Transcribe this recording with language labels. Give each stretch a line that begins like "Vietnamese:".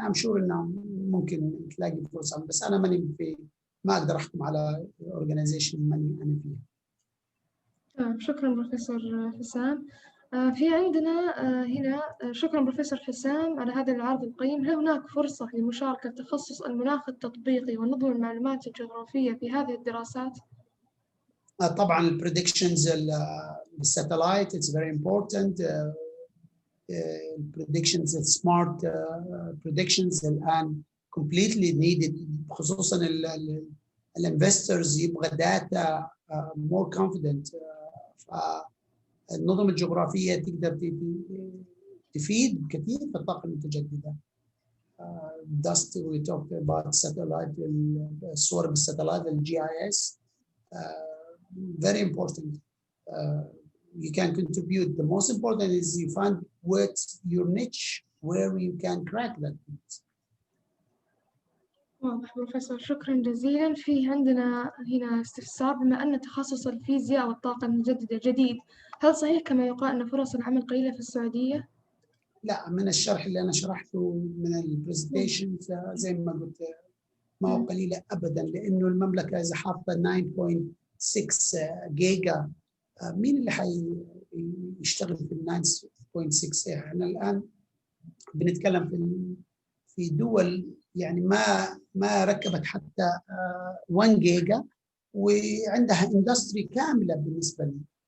English: I'm sure
Arabic: إنهم ممكن تلاقي فرصة، بس أنا ما أقدر أحكم على organization أنا فيها. شكرا بروفيسور حسام. في عندنا هنا شكرا بروفيسور حسام على هذا العرض القيم. هل هناك فرصة لمشاركة تخصص المناخ التطبيقي ونظم المعلومات الجغرافية في هذه الدراسات؟ طبعا البريدكشنز بالساتلايت
English: it's very important. predictions smart predictions الآن completely needed،
Arabic: خصوصا الانفسترز يبغى
English: data more confident.
Arabic: النظم الجغرافية تقدر تفيد كثير في الطاقة المتجددة.
English: dust we talked about satellite،
Arabic: الصور بالساتلايت
English: GIS very important. You can contribute. The most important is you find what's your niche where you can crack that.
Arabic: واضح بروفيسور، شكرا جزيلا. في عندنا هنا استفسار، بما أن تخصص الفيزياء والطاقة المتجددة جديد، هل صحيح كما يقال أن فرص العمل قليلة في السعودية؟ لا، من الشرح اللي أنا شرحته من البرزنتيشن زي ما قلت ما هو قليلة أبدا، لأنه المملكة إذا حاطة 9.6 جيجا، مين اللي حيشتغل في 9.6؟ احنا الآن بنتكلم في دول يعني ما ركبت حتى 1 جيجا وعندها اندستري كاملة بالنسبة لي.